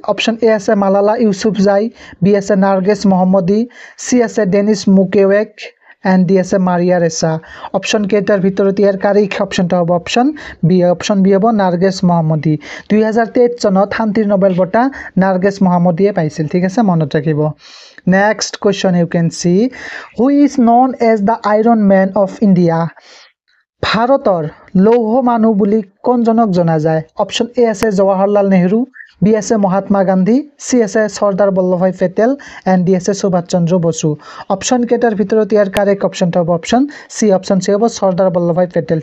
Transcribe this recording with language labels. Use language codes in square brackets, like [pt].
[as] Option A আছে Malala Yousafzai, B আছে Narges মহম্মদী, C আছে ডেনিছ মুকেৱেক এণ্ড ডি আছে মাৰিয়া ৰেছা। অপশন কেইটাৰ ভিতৰত ইয়াৰ কাৰেক্ট অপশনটো হ'ব অপশন বি হ'ব নাৰ্গেছ মহম্মদী। 2023 চনত শান্তিৰ নোবেল বঁটা নাৰ্গেছ মহম্মদীয়ে পাইছিল। ঠিক আছে, মনত ৰাখিব। [en] Next question you can see, who is known as the iron man of India? [as] ভাৰতৰ লৌহ মানুহ বুলি কোনজনক জনা যায়? অপশন এ আছে জৱাহৰলাল নেহৰু, বি আছে মহাত্মা গান্ধী, চি আছে চৰ্দাৰ বল্লভভাই পেটেল এণ্ড ডি আছে সুভাষ চন্দ্ৰ বসু। অপশন কেইটাৰ ভিতৰত ইয়াৰ কাৰেক্ট অপশনটো হ'ব অপশন চি হ'ব চৰ্দাৰ বল্লভভাই পেটেল।